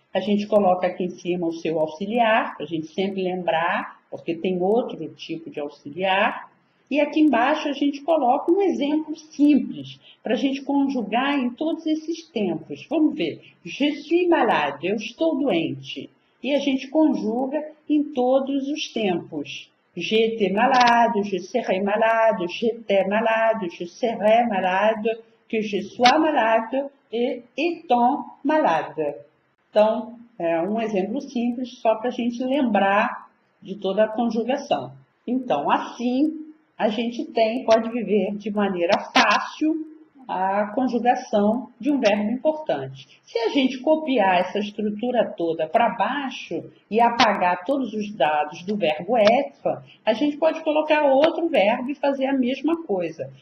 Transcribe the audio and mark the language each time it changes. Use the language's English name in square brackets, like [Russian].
[Portuguese] A gente coloca aqui em cima o seu auxiliar, para a gente sempre lembrar, porque tem outro tipo de auxiliar. E aqui embaixo a gente coloca um exemplo simples, para a gente conjugar em todos esses tempos. Vamos ver. [French] Je suis malade, [Portuguese] eu estou doente. E a gente conjuga em todos os tempos. [French] J'étais malade, je serai malade, j'étais malade, je serai malade, que je sois malade e étant malade. [Portuguese] Então, é um exemplo simples só para a gente lembrar de toda a conjugação. Então, assim, a gente pode viver de maneira fácil a conjugação de um verbo importante. Se a gente copiar essa estrutura toda para baixo e apagar todos os dados do verbo être, a gente pode colocar outro verbo e fazer a mesma coisa.